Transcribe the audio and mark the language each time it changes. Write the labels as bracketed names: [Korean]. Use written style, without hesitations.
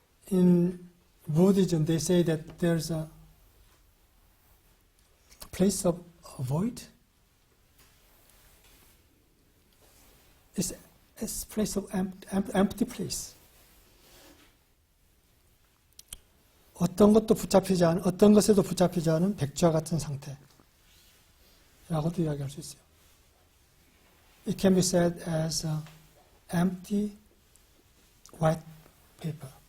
[English] In Buddhism, they say that there's a place of void. It's a place of empty place. [Korean] 어떤 것에도 붙잡히지 않은 백좌 같은 상태라고도 이야기할 수 있어요. [English] It can be said as a empty white paper.